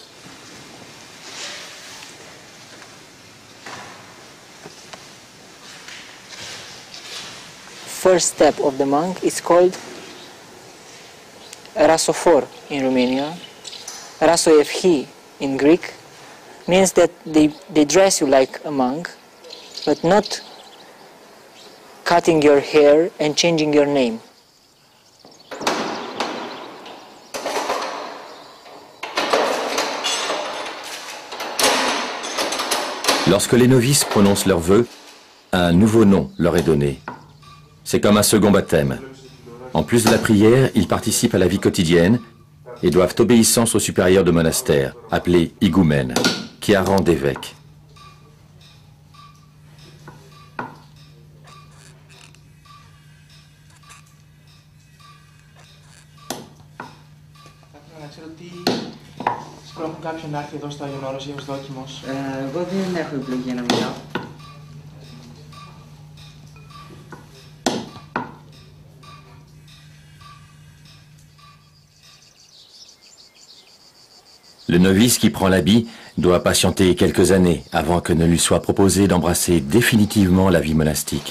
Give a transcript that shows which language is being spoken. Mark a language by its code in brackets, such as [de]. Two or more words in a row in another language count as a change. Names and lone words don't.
[en] First step of the monk is called rasophor in Romania. Rasoevhi in Greek means that they dress you like a monk, but not cutting your hair and changing your name. [fr] Lorsque les novices prononcent leurs vœux, un nouveau nom leur est donné. C'est comme un second baptême. En plus de la prière, ils participent à la vie quotidienne et doivent obéissance au supérieur de monastère, appelé higoumène, qui a rang d'évêque. [el] Εγώ δεν έχω επιλογή να μιλάω. [fr] Le novice qui prend l'habit doit patienter quelques années avant que ne lui soit proposé d'embrasser définitivement la vie monastique.